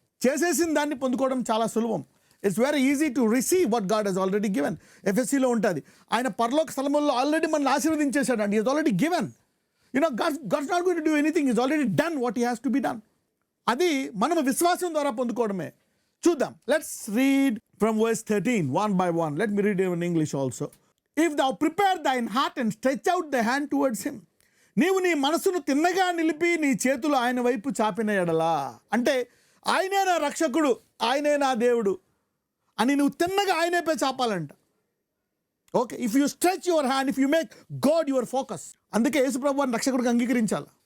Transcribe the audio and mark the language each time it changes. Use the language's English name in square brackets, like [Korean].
[Telugu] చేసేసిన దాన్ని పొందుకోవడం చాలా సులభం. [English] It's very easy to receive what God has already given. [Telugu] ఎఫ్ఎస్సిలో ఉంటుంది, ఆయన పరలోక స్థలముల్లో ఆల్రెడీ మనల్ని ఆశీర్వదించేశాడు అండి. [English] Is already given. God's not going to do anything, is already done what he has to be done. [Telugu] అది మనం విశ్వాసం ద్వారా పొందుకోవడమే. చూద్దాం. [English] Let's read from verse 13 one by one. Let me read it in English also. If thou prepare thine heart and stretch out thy hand towards him. [Telugu] నీవు నీ మనసును తిన్నగా నిలిపి నీ చేతులు ఆయన వైపు చాపిన ఎడలా, అంటే ఆయనే నా రక్షకుడు, ఆయనే నా దేవుడు అని నువ్వు తిన్నగా ఆయనేపై చాపాలంట. [English] Okay, if you stretch your hand, if you make God your focus. [Telugu] అందుకే యేసుప్రభు వారిని రక్షకుడికి అంగీకరించాలి.